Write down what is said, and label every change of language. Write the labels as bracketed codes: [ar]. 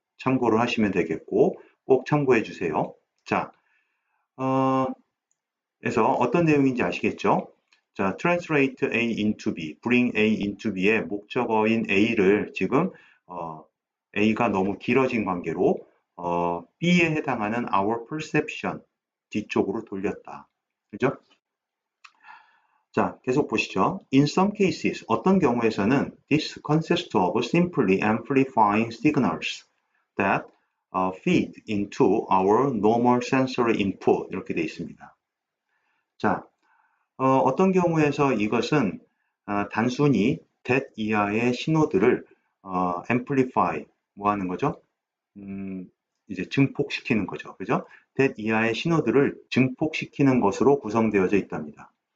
[ko] 참고를 하시면 되겠고 꼭 참고해 주세요. 자, 그래서 어떤 내용인지 아시겠죠? 자, [en] translate A into B, bring A into B [ko] 의 목적어인 A를 지금 A가 너무 길어진 관계로 B에 해당하는 [en] our perception [ko] 뒤쪽으로 돌렸다. 그죠? 자, 계속 보시죠. [en] In some cases, [ko] 어떤 경우에서는 [en] this consists of simply amplifying signals that feed into our normal sensory input 이렇게 되어 있습니다. [ko] 자, 어떤 경우에서 이것은 단순히 that 이하의 신호들을 amplify 뭐 하는 거죠? 이제 증폭시키는 거죠. 그죠? that 이하의 신호들을 증폭시키는 것으로 구성되어져 있답니다.